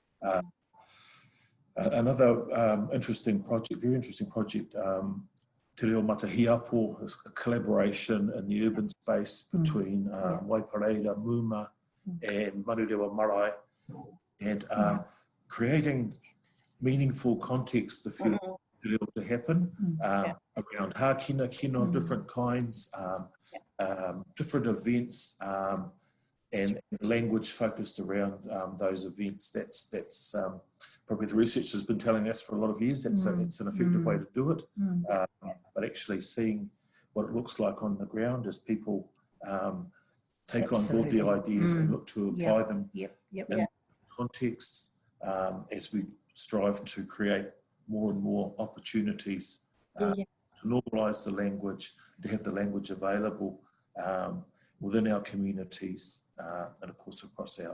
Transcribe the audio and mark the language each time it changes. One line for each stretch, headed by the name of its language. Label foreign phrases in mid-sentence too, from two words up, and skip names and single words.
English: Another very interesting project, Te Reo Matahiapo, is a collaboration in the urban space between Waipareira, Muma, and Marurewa Marae, and creating meaniful context for Te Reo to happen around hākina, kina of different kinds, different events, and language focused around those events. That's probably the research has been telling us for a lot of years. It's an effective way to do it, but actually seeing what it looks like on the ground as people take on board the ideas and look to apply them in contexts as we strive to create more and more opportunities to normalise the language, to have the language available within our communities, and of course across our